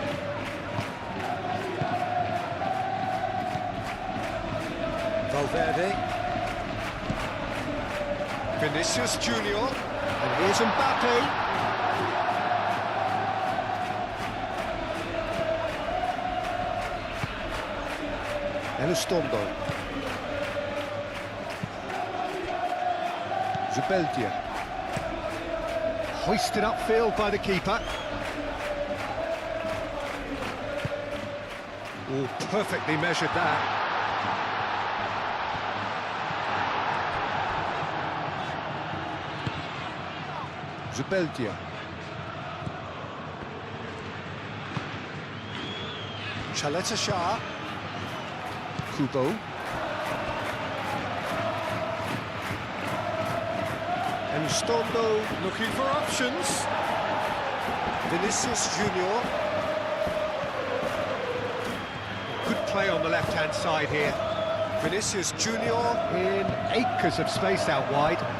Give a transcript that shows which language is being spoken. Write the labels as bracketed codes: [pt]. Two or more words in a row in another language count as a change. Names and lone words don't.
[en] Valverde. Vinicius Junior. And here's Mbappe. Elizondo. Zubeldia. Hoisted upfield by the keeper. Oh, perfectly measured that. Zubeldia. Shah. Kubo. Elizondo looking for options. Vinicius Junior. Good play on the left-hand side here. Vinicius Junior in acres of space out wide.